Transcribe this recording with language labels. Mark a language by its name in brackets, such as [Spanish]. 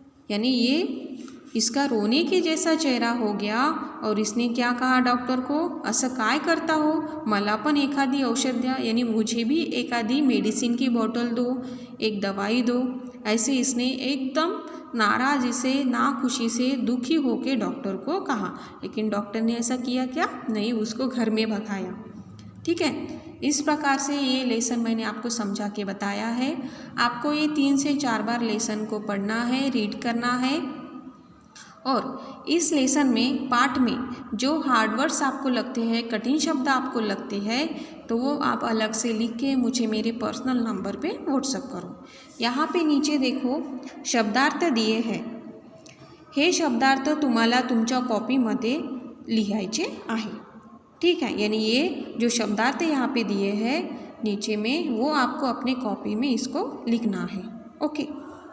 [Hindi] यानी ये इसका रोने के जैसा चेहरा हो गया और इसने क्या कहा डॉक्टर को, [Marathi] असं काय करता हो, मला पण एखादी औषध द्या, [Hindi] यानी मुझे भी एखादी मेडिसिन की बोतल दो, एक दवाई दो। ऐसे इसने एकदम नाराज़ से, नाखुशी से, दुखी होके डॉक्टर को कहा। लेकिन डॉक्टर ने ऐसा किया क्या? नहीं, उसको घर में भगाया। ठीक है, इस प्रकार से ये लेसन मैंने आपको समझा के बताया है। आपको ये 3 से 4 बार लेसन को पढ़ना है, रीड करना है। और इस लेसन में, पाठ में जो हार्ड वर्ड्स आपको लगते हैं, कठिन शब्द आपको लगते हैं, तो वो आप अलग से लिख के मुझे मेरे पर्सनल नंबर पे व्हाट्सअप करो। यहाँ पे नीचे देखो शब्दार्थ दिए हैं। [Marathi] हे शब्दार्थ तुम्हाला तुमच्या कॉपीमध्ये लिहायचे आहे। [Hindi] ठीक है, यानी ये जो शब्दार्थ यहाँ पे दिए हैं नीचे में, वो आपको अपने कॉपी में इसको लिखना है। ओके।